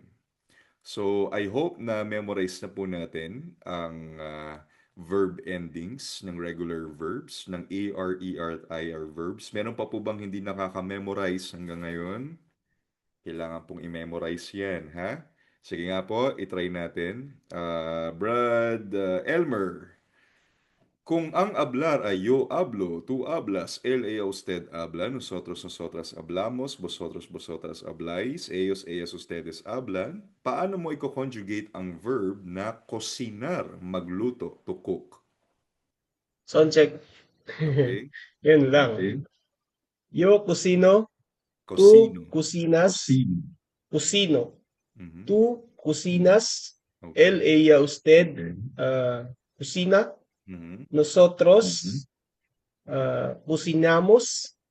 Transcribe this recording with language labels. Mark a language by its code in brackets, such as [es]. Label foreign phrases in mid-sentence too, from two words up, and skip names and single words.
[tl] So, I hope na memorize na po natin ang [en] verb endings [tl] ng [en] regular verbs, [tl] ng AR, ER at IR verbs. Meron pa po bang hindi nakaka-memorize hanggang ngayon? Kailangan pong i-memorize yan, ha? Sige nga po, itry natin. [es] Brad Elmer, [tl] kung ang [es] hablar ay yo hablo, tú hablas, él, ella, usted habla, nosotros, nosotras hablamos, vosotros, vosotras habláis, ellos, ellas, ustedes hablan, [tl] paano mo i-conjugate ang verb na cocinar, magluto, [en] to cook? Sound check. Okay? [tl] Yun lang. [es] Yo cocino, Cocino. tú cocinas, cocino. Mhm. Tú cocinas, él, [en] Okay. [es] ella, usted cocina. Mhm. Nosotros cocinamos.